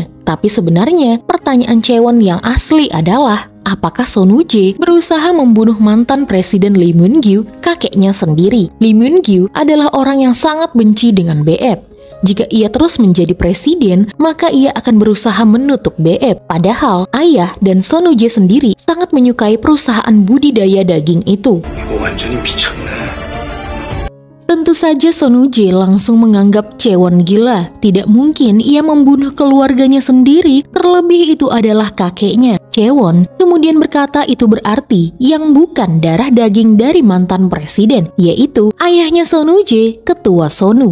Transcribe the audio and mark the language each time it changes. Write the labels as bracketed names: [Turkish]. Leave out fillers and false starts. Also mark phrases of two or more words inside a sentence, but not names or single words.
[Indonesian] Tapi sebenarnya pertanyaan Chaewon yang asli adalah apakah Sonuje berusaha membunuh mantan Presiden Lee Myung-gyu, kakeknya sendiri. Lee Myung-gyu adalah orang yang sangat benci dengan BF. Jika ia terus menjadi presiden, maka ia akan berusaha menutup BF. Padahal ayah dan Sonuje sendiri sangat menyukai perusahaan budidaya daging itu. [Korean] 이거 완전히 미쳤네. [Indonesian] Tentu saja Sonuje langsung menganggap Chaewon gila. Tidak mungkin ia membunuh keluarganya sendiri, terlebih itu adalah kakeknya. Chaewon kemudian berkata itu berarti yang bukan darah daging dari mantan presiden, yaitu ayahnya Sonuje, Ketua Sonu.